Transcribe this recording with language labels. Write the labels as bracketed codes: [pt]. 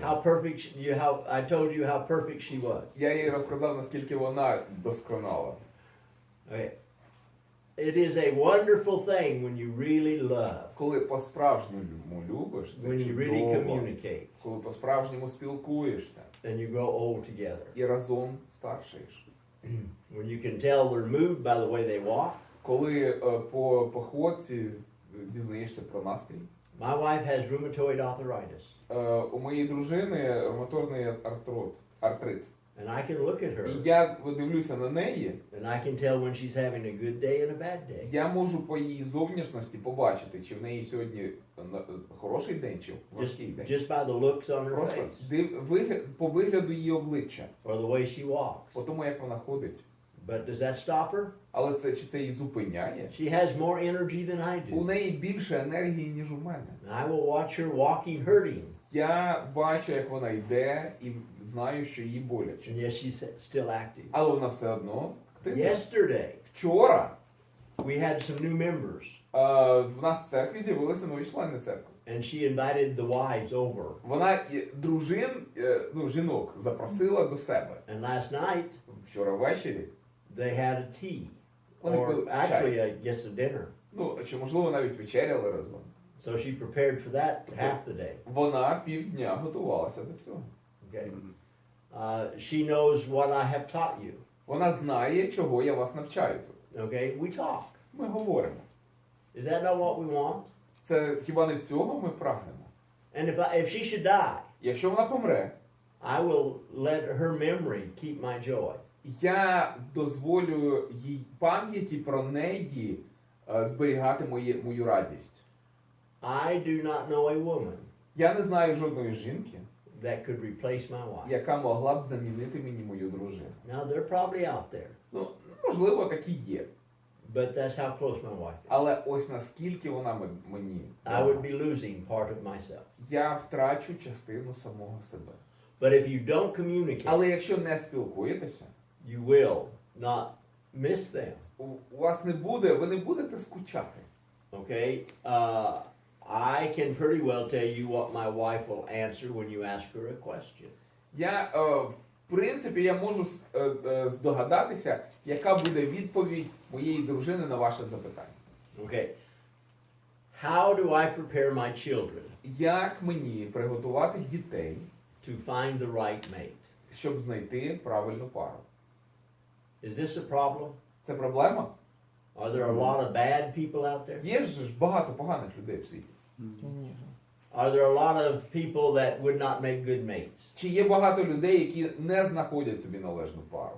[en] how perfect I told you how perfect she was. [uk] Я їй розказав, наскільки вона досконала. [en] Okay. It is a wonderful thing when you really love, [uk] Коли по-справжньому любиш, це [en] when you really [uk] чудово. [en] communicate, [uk] Коли по-справжньому спілкуєшся [en] and you grow old together. [uk] і разом старшаєш. [en] When you can tell their mood by the way they walk. [uk] Коли по походці дізнаєшся про настрій. [en] My wife has rheumatoid arthritis. [uk] У моєї дружини ревматорний артрит. [en] And I can look at [uk] І [en] her [uk] я дивлюся на неї, [en] and I can tell when she's having a good day and a bad day. [uk] я можу по її зовнішності побачити, чи в неї сьогодні хороший день, чи важкий день. [en] Just by the looks on her [uk] Просто [en] face [uk] по вигляду її обличчя, [en] or the way she walks. [uk] по тому, як вона ходить. [en] But does that stop her? [uk] Але чи це її зупиняє? [en] She has more energy than I [uk] У [en] do. [uk] неї більше енергії, ніж у мене. [en] And I will watch her walking hurting. [uk] Я бачу, як вона йде, і знаю, що їй боляче. [en] And yet she's still active. [uk] Але вона все одно активна. [en] Yesterday, [uk] Вчора [en] we had some new members. [uk] в нас в церкві з'явилися нові члени церкви. [en] And she invited the wives over. [uk] Вона жінок запросила до себе. [en] And last night, [uk] Вчора ввечері. [en] they had a tea. [uk] Вони [en] Or [uk] пили [en] actually, [uk] чай. [en] I guess a dinner. [uk] Чи можливо навіть вечеряли разом. [en] So she prepared for that half the day. [uk] Вона півдня готувалася до цього. [en] Okay. She knows what I have taught you. [uk] Вона знає, чого я вас навчаю тут. [en] Okay, we talk. [uk] Ми говоримо. [en] Is that not what we want? [uk] Це хіба не цього ми прагнемо? [en] And if she should die, [uk] Якщо вона помре, [en] I will let her memory keep my joy. [uk] я дозволю їй пам'яті про неї зберігати мою радість. [en] I do not know a woman [uk] Я не знаю жодної жінки, [en] that could replace my wife. [uk] яка могла б замінити мені мою дружину. [en] Now they're probably out there. [uk] Можливо, такі є. [en] But that's how close my wife is. [uk] Але ось наскільки вона мені, [en] I would be losing part of myself. [uk] я втрачу частину самого себе. [en] But if you don't communicate, [uk] Але якщо не спілкуєтеся, [en] you will not miss them. [uk] у вас не буде, ви не будете скучати. [en] Okay? I can pretty well tell you what my wife will answer when you ask her a question. [uk] Я, в принципі, я можу здогадатися, яка буде відповідь моєї дружини на ваше запитання. [en] Okay. How do I prepare my children [uk] Як мені приготувати дітей, [en] to find the right mate? [uk] щоб знайти правильну пару? [en] Is this a problem? [uk] Це проблема? [en] Are there a lot of bad people out there? [uk] Є ж багато поганих людей в світі. [en] Are there a lot of people that would not make good mates, [uk] Чи є багато людей, які не знаходять собі належну пару?